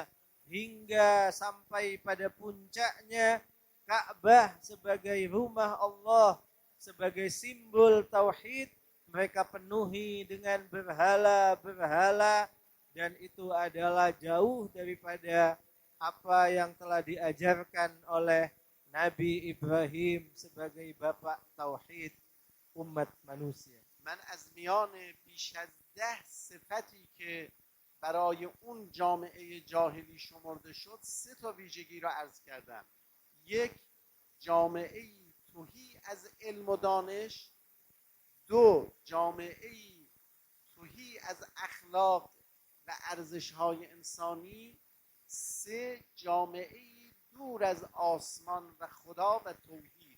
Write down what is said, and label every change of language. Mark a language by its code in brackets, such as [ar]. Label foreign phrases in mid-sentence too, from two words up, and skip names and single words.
[id] hingga sampai pada puncaknya Ka'bah sebagai rumah Allah, sebagai simbol tauhid, mereka penuhi dengan berhala-berhala, dan itu adalah jauh daripada apa yang telah diajarkan oleh Nabi Ibrahim sebagai bapak tauhid umat manusia. [fa] من از میان بیش از 10 صفتی که برای اون جامعه جاهلی شمرده شد 3 تا ویژگی را عرض کردم. 1 جامعه تهی از علم و دانش، 2 جامعه تهی از اخلاق و ارزش‌های انسانی، 3 جامعه دور از آسمان و خدا و توحید.